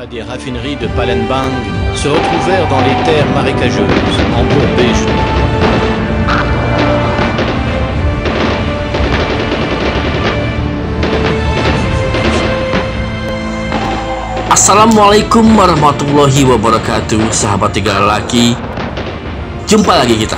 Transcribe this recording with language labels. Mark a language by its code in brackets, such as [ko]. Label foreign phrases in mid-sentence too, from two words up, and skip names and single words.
[fr] raffineries de Palembang se retrouvèrent dans les terres marécageuses, embourbées. [ar] السلام عليكم ورحمة الله وبركاته, [id] sahabat tiga lelaki. Jumpa lagi kita.